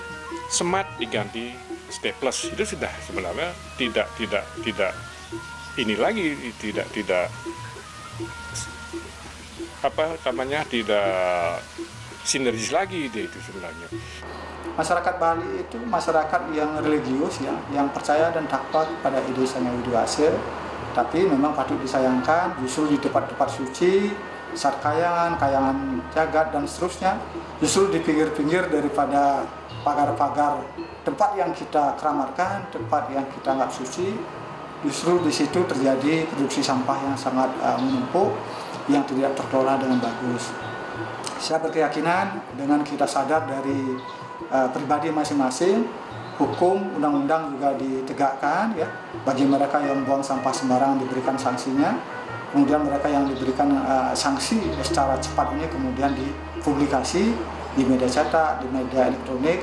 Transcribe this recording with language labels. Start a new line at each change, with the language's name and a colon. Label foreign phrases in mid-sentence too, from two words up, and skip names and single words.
Indonesian: Misalnya, semat diganti staples itu sudah sebenarnya tidak ini lagi, tidak apa namanya, tidak sinergis lagi dia itu sebenarnya. Masyarakat Bali itu masyarakat yang religius ya, yang percaya dan takwa pada ide Sang Hyang Widi Wase. Tapi memang patut disayangkan justru di tempat-tempat suci, saat kayangan jagat dan seterusnya, justru di pinggir-pinggir daripada pagar-pagar tempat yang kita keramatkan, tempat yang kita anggap suci, justru di situ terjadi produksi sampah yang sangat menumpuk, yang tidak terkelola dengan bagus. Saya berkeyakinan dengan kita sadar dari pribadi masing-masing, hukum undang-undang juga ditegakkan ya, bagi mereka yang buang sampah sembarangan diberikan sanksinya, kemudian mereka yang diberikan sanksi secara cepat ini kemudian dipublikasi di media cetak, di media elektronik.